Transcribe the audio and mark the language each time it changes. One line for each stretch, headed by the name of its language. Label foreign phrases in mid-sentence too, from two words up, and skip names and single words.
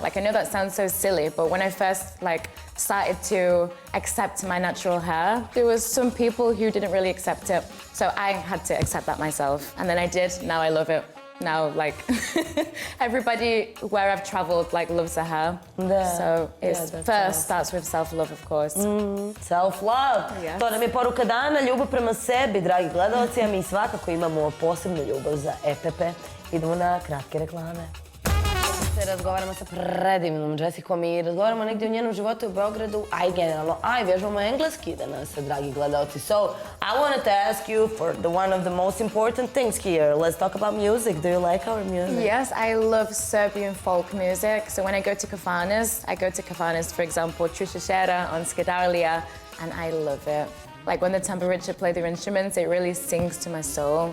English: I know that sounds so silly, but when I first started to accept my natural hair, there was some people who didn't really accept it. So I had to accept that myself. And then I did, now I love it. now, like, everybody where I've traveled, like, loves her hair.
Serbian: Da.
English: So it's Yeah, that's first starts with self-love, of course. Self-love. Yes.
Serbian: To nam je poruka dana, ljubav prema sebi, dragi gledalci, a mi svakako imamo posebnu ljubav za EPP. Idemo na kratke reklame. Razgovaramo sa predivnom Jessicom i razgovaramo negdje o njenom životu u Beogradu, a i generalno, a i vježbamo engleski danas, dragi gledalci.
English: So, I wanted to ask you for one of the most important things here. Let's talk about music. Do you like our music? Yes, I love Serbian folk music. So when I go to kafanas, for example, Trušešera on Skedarlija, and I love it. Like when the tamburicha play their instruments, it really sings to my soul.